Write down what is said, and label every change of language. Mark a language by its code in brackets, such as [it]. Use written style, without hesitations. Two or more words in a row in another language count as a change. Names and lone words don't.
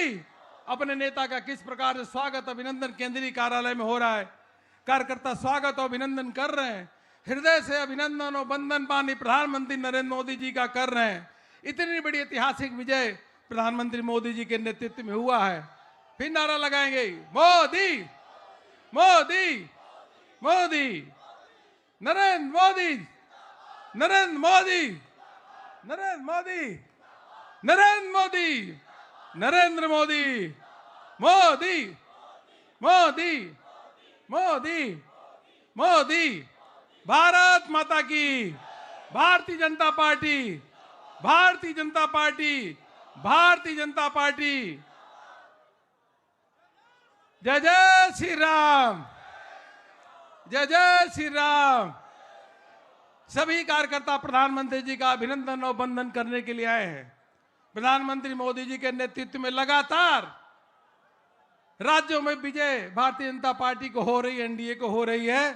[hi] अपने नेता का किस प्रकार से स्वागत अभिनंदन केंद्रीय कार्यालय में हो रहा है। कार्यकर्ता स्वागत और अभिनंदन कर रहे हैं। हृदय से अभिनंदन और वंदन माननीय प्रधानमंत्री नरेंद्र मोदी जी का कर रहे हैं। इतनी बड़ी ऐतिहासिक विजय प्रधानमंत्री मोदी जी के नेतृत्व में हुआ है। फिर नारा लगाएंगे, मोदी, मोदी, मोदी, नरेंद्र मोदी, नरेंद्र मोदी, नरेंद्र मोदी, नरेंद्र मोदी, नरेंद्र मोदी, मोदी, मोदी, मोदी, मोदी। भारत माता की, भारतीय जनता पार्टी, भारतीय जनता पार्टी, भारतीय जनता पार्टी। जय जय श्री राम, जय जय श्री राम। सभी कार्यकर्ता प्रधानमंत्री जी का अभिनंदन और वंदन करने के लिए आए हैं। प्रधानमंत्री मोदी जी के नेतृत्व में लगातार राज्यों में विजय भारतीय जनता पार्टी को हो रही है, एनडीए को हो रही है।